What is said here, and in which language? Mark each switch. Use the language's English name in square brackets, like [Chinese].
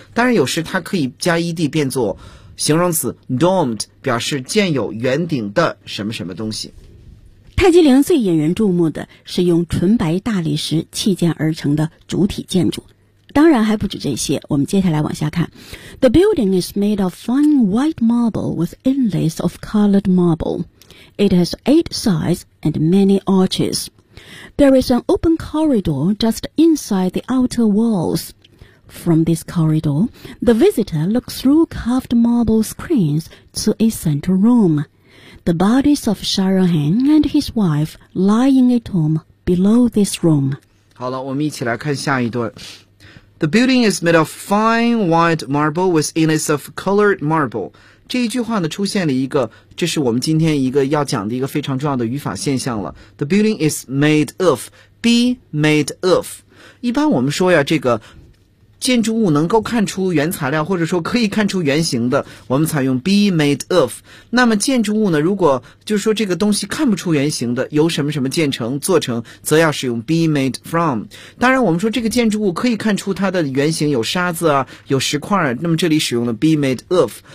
[Chinese] 当然，有时它可以加 ed 变作形容词 domed，表示建有圆顶的什么什么东西。泰姬陵最引人注目的是用纯白大理石砌建而成的主体建筑。当然还不止这些，我们接下来往下看。 [English] The building is made of fine white marble with inlays of colored marble. It has eight sides and many arches. There is an open corridor just inside the outer walls. From this corridor, the visitor looks through carved marble screens to a central room. The bodies of Shahrahan and his wife lie in a tomb below this room. [Chinese] 好了，我们一起来看下一段。 [English] The building is made of fine white marble with inlays of colored marble. [Chinese] 这一句话呢，出现了一个，这是我们今天一个要讲的一个非常重要的语法现象了。 [English] The building is made of, be made of. [Chinese] 一般我们说呀，这个建筑物能够看出原材料，或者说可以看出原型的，我们采用 be made of。那么建筑物呢，如果就是说这个东西看不出原型的，由什么什么建成、做成，则要使用 be made from。当然，我们说这个建筑物可以看出它的原型有沙子啊、有石块啊，那么这里使用了 be made of。